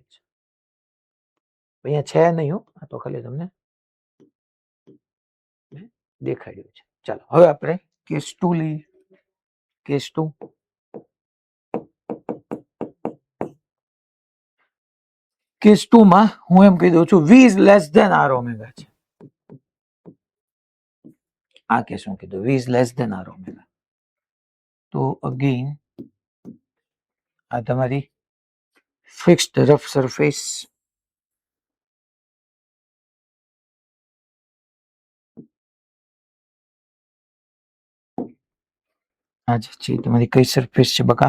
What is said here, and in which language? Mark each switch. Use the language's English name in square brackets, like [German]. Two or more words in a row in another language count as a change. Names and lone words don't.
[Gujarati] અહીંયા છે નહીં હો, આ તો ખાલી તમને દેખાડ્યું છે. ચાલો હવે આપણે કેસ 2 લઈએ. કેસ 2 કેસ 2 માં હું એમ કહી દઉં છું [English] v is less than r omega [Gujarati] છે. આ કેસ હું કીધું [English] v is less than r omega. [Gujarati] તો અગેન આ તમારી [English] fixed rough surface [Gujarati] આ જે છે તમારી કઈ સરફેસ છે બકા?